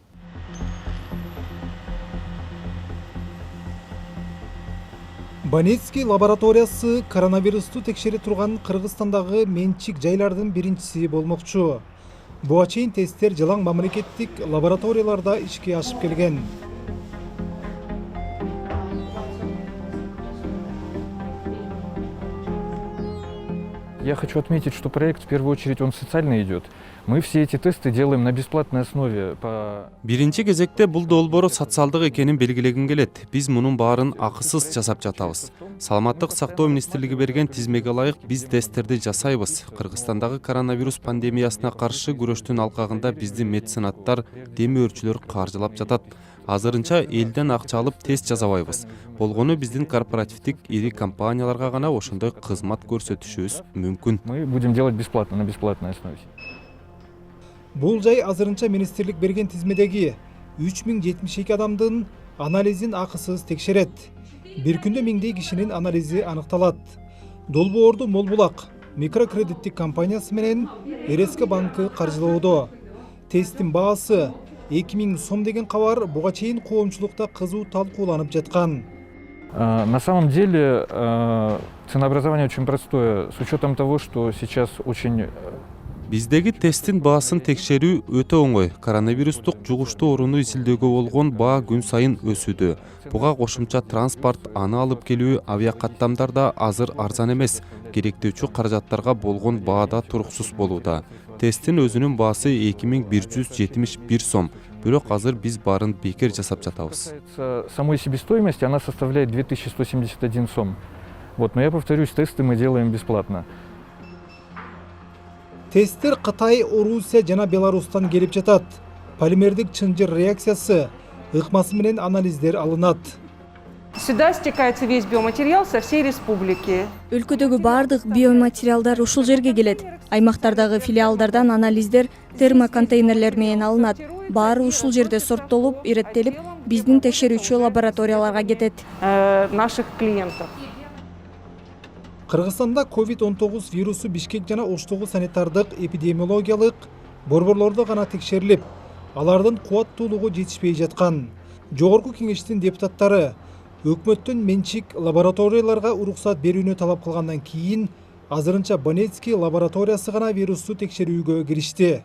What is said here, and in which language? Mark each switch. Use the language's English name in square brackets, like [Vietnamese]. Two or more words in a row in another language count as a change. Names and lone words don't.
[Kyrgyz] Банецкий лабораториясы коронавирусту текшере турган Кыргызстандагы менчик жайлардын биринчиси болмокчу. Буга чейин тесттер жылаң мамлекеттик лабораторияларда ишке ашып келген. [Russian] Я хочу отметить, что проект в первую очередь он социально идет. Мы все эти тесты делаем на бесплатной основе. [Kyrgyz] Биринчи кезекте бул долбоор социалдык экенин белгилегим келет. Биз мунун баарын акысыз жасап жатабыз. Саламаттык сактоо министрлиги берген тизмеге ылайык биз тесттерди жасайбыз. Кыргызстандагы коронавирус пандемиясына каршы күрөштүн алкагында бизди меценаттар, демөөрчүлөр каржылап жатат. Азырынча элден акча алып тест жасабайбыз. Болгону биздин корпоративдик ири компанияларга гана ошондой кызмат көрсөтүшүбүз мүмкүн. [Russian] Мы будем делать бесплатно, на бесплатной основе. [Kyrgyz] Бул жай азырынча министрлик берген тизмедеги 3072 адамдын анализин акысыз текшерет. Бир күндө миңдей кишинин анализи аныкталат. Долбоорду Молбулак микрокредиттик компаниясы менен РСК банкы каржылоодо. Тесттин баасы 2000 сом деген кабар буга чейин коомчулукта кызуу талкууланып жаткан. [Russian] На самом деле ценообразование очень простое, с учетом того, что сейчас очень... [Kyrgyz] Биздеги тесттин баасын текшерүү өтө оңой. Коронавирустук жугуштуу орунду изилдөөгө болгон баа күн сайын өсүүдө. Буга кошумча транспорт, аны алып келүү, авиакаттамдар да азыр арзан эмес. Керектүүчү каражаттарга болгон баада туруксуз болууда. Тесттин өзүнүн баасы 2171 сом. Бирок азыр биз баарын бекер жасап жатабыз. [Russian] Самой себестоимости она составляет 2171 сом. Вот, но я повторюсь, тесты мы делаем бесплатно. [Kyrgyz] Тесттер Кытай, Орусия жана Беларустан келип жатат. Полимердик чынжыр реакциясы ыкмасы менен анализдер алынат. [Russian] Сюда стекается весь биоматериал со всей республики. [Kyrgyz] Өлкөдөгү бардык биоматериалдар ушул жерге келет. Аймактардагы филиалдардан анализдер термоконтейнерлер менен алынат. Баары ушул жерде сорттолуп, иреттелип, биздин текшерүүчү лабораторияларга кетет. [Russian] Наших клиентов. [Kyrgyz] Кыргызстанда COVID-19 вирусу Бишкек жана Оштогу санитардык эпидемиологиялык борборлордо гана текшерилип, алардын кубаттуулугу жетишпей жаткан. Жогорку кеңештин депутаттары өкмөттөн менчик лабораторияларга уруксат берүүнү талап кылгандан кийин азырынча Банецкий лабораториясы гана вирусту текшерүүгө киришти.